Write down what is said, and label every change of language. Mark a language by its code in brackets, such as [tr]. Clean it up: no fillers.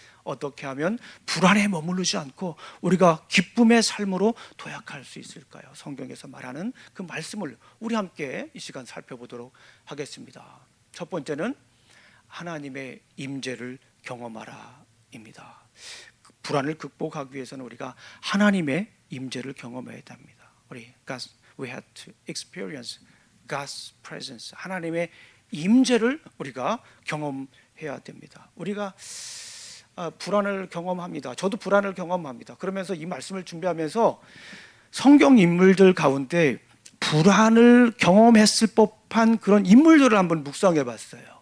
[ko] 어떻게 하면 불안에 머무르지 않고 우리가 기쁨의 삶으로 도약할 수 있을까요? 성경에서 말하는 그 말씀을 우리 함께 이 시간 살펴보도록 하겠습니다. 첫 번째는 하나님의 임재를 경험하라입니다. 불안을 극복하기 위해서는 우리가 하나님의 임재를 경험해야 됩니다. [en] We have to experience God's presence. [ko] 하나님의 임재를 우리가 경험해야 됩니다. 우리가 불안을 경험합니다. 저도 불안을 경험합니다. 그러면서 이 말씀을 준비하면서 성경 인물들 가운데 불안을 경험했을 법한 그런 인물들을 한번 묵상해 봤어요.